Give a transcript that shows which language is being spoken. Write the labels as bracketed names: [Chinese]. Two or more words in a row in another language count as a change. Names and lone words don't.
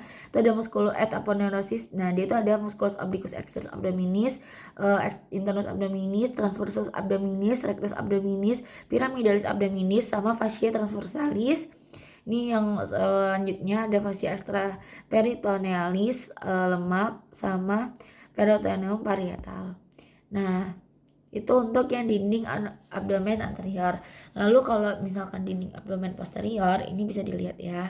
[Latin] Itu ada musculus et aponeurosis. [Indonesian] Nah, dia itu ada [Latin] musculus obliquus externus abdominis, internus abdominis, transversus abdominis, rectus abdominis, pyramidalis abdominis, sama fascia transversalis. [Indonesian] Ini yang lanjutnya ada [Latin] fascia extra peritonealis, [Indonesian] lemak, sama [Latin] peritoneum parietal. [Indonesian] Nah, itu untuk yang dinding abdomen anterior. Lalu kalau misalkan dinding abdomen posterior, ini bisa dilihat ya.